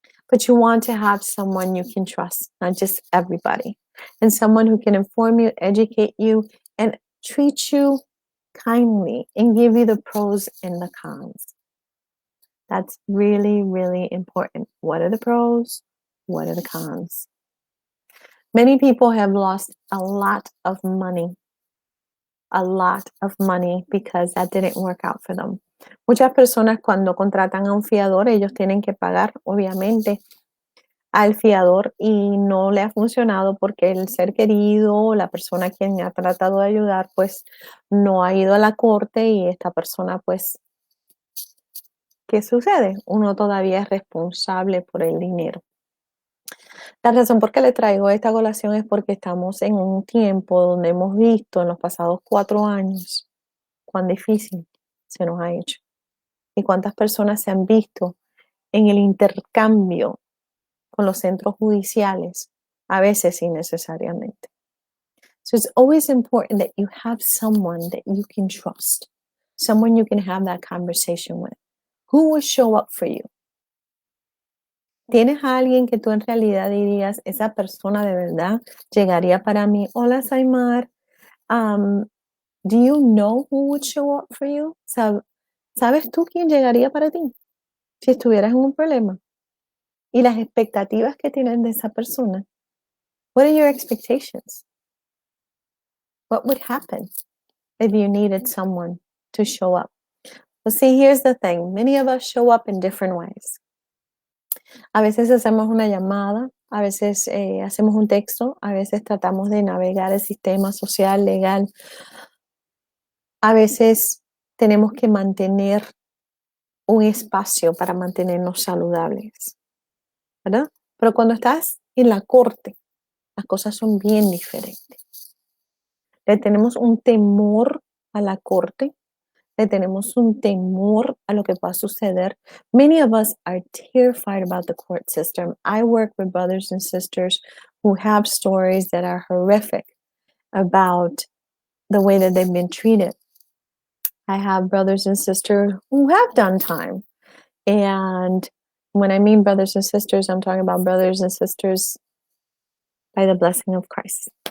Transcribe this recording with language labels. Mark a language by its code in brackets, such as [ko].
[en] But you want to have someone you can trust, not just everybody, and someone who can inform you, educate you, and treat you kindly and give you the pros and the cons. That's really, really important. What are the pros? What are the cons? Many people have lost a lot of money because that didn't work out for them. [es] Muchas personas cuando contratan a un fiador, ellos tienen que pagar, obviamente, al fiador y no le ha funcionado porque el ser querido, la persona a quien ha tratado de ayudar, pues no ha ido a la corte y esta persona, pues, ¿qué sucede? Uno todavía es responsable por el dinero. La razón por qué le traigo esta colación es porque estamos en un tiempo donde hemos visto en los pasados 4 años cuán difícil se nos ha hecho y cuántas personas se han visto en el intercambio con los centros judiciales, a veces innecesariamente. [en] So it's always important that you have someone that you can trust, someone you can have that conversation with, who will show up for you. [es] ¿Tienes a alguien que tú en realidad dirías, esa persona de verdad llegaría para mí? Hola, Saimar. [en] Do you know who would show up for you? [es] ¿Sabes tú quién llegaría para ti si estuvieras en un problema? Y las expectativas que tienes de esa persona. [en] What are your expectations? What would happen if you needed someone to show up? Well, see, here's the thing. Many of us show up in different ways. [es] A veces hacemos una llamada, a veces hacemos un texto, a veces tratamos de navegar el sistema social, legal. A veces tenemos que mantener un espacio para mantenernos saludables, ¿verdad? Pero cuando estás en la corte, las cosas son bien diferentes. Le tenemos un temor a la corte, le tenemos un temor a lo que va a suceder. [en] Many of us are terrified about the court system. I work with brothers and sisters who have stories that are horrific about the way that they've been treated. I have brothers and sisters who have done time. And when I mean brothers and sisters, I'm talking about brothers and sisters by the blessing of Christ.